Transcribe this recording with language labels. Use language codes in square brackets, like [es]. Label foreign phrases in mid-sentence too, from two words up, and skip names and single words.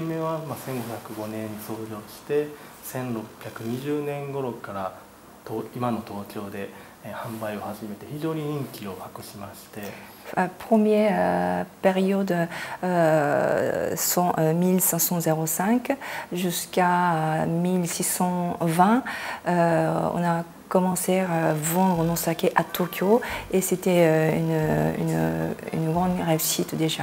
[ja] は、1505年に創業して1620年頃から今の東京で販売を始めて非常に人気を博しまして。 [fr] Première période 1505 jusqu'à 1620, on a commencé à vendre nos sakés à Tokyo et c'était une grande réussite déjà.